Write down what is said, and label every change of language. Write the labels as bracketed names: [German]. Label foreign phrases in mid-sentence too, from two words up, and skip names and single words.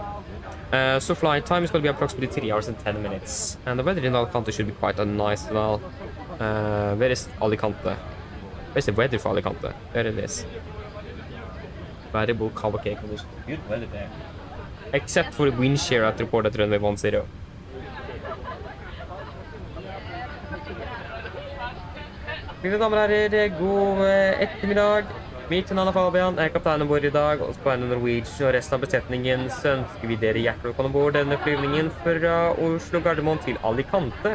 [English] So flight time is going to be approximately 3 hours and 10 minutes. And the weather in Alicante should be quite nice as well. Where is Alicante? Where's the weather for Alicante? There it is. Variable cover cake conditions. Good weather there. Except for the wind shear at reported runway 10. [Norwegian] Mine damer og herrer, god ettermiddag. Mitt navn er Fabian, jeg er kaptein ombord i dag, og på Oslo Norwegian og resten av besetningen så ønsker vi dere hjertelig velkommen ombord denne flyvningen fra Oslo Gardermoen til Alicante.